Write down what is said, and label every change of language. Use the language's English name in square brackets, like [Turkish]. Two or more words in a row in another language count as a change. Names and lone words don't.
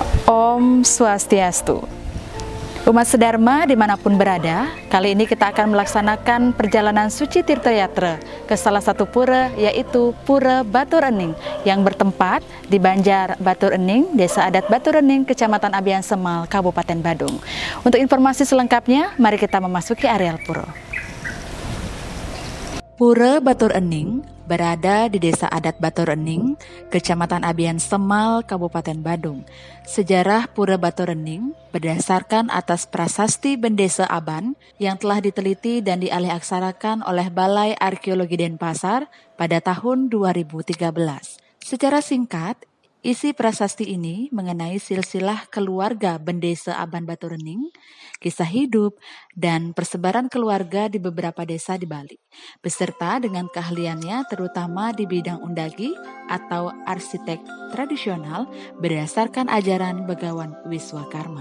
[Balinese] Om Swastiastu. [Indonesian] Umat sedharma dimanapun berada, kali ini kita akan melaksanakan perjalanan suci Tirta Yatra ke salah satu pura, yaitu Pura Batur Ening yang bertempat di Banjar Batur Ening, Desa Adat Batur Ening, Kecamatan Abian Semal, Kabupaten Badung. Untuk informasi selengkapnya, mari kita memasuki areal pura. Pura Batur Ening berada di Desa Adat Batur Ening, Kecamatan Abian Semal, Kabupaten Badung. Sejarah Pura Batur Ening berdasarkan atas prasasti Bendesa Aban yang telah diteliti dan dialih-aksarakan oleh Balai Arkeologi Denpasar pada tahun 2013. Secara singkat, isi prasasti ini mengenai silsilah keluarga Bendesa Aban Batur Ening, kisah hidup, dan persebaran keluarga di beberapa desa di Bali, beserta dengan keahliannya terutama di bidang undagi atau arsitek tradisional berdasarkan ajaran Begawan Wiswakarma.